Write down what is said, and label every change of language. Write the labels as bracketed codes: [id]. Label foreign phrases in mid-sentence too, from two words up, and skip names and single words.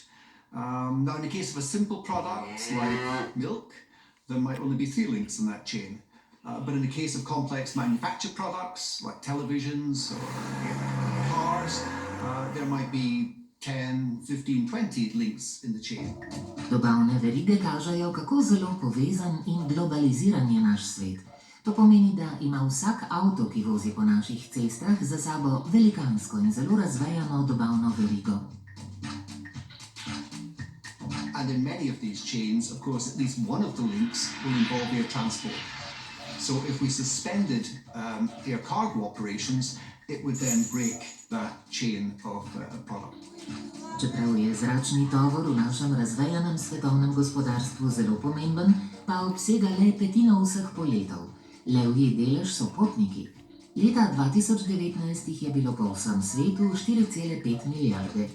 [en] Now, in the case of a simple product like milk, there might only be 3 links in that chain. But in the case of complex manufactured products like televisions or cars, there might be 10, 15, 20 links in the chain. [sl] Dobavne verige kažejo, kako zelo povezan in globaliziran je naš svet. To pomeni, da ima vsak avto, ki vozi po naših cestah, za sabo velikansko in zelo razvejano dobavno verigo. [en] And in many of these chains, of course, at least one of the links will involve air transport. So if we suspended air cargo operations, it would then break that chain of product. [sl] Čeprav je zračni tovor v našem razvejanem svetovnem gospodarstvu zelo pomemben, pa obsega le petino vseh poletov. Levji delež so potniki. Leta 2019 jih je bilo po vsem svetu 4,5 milijarde.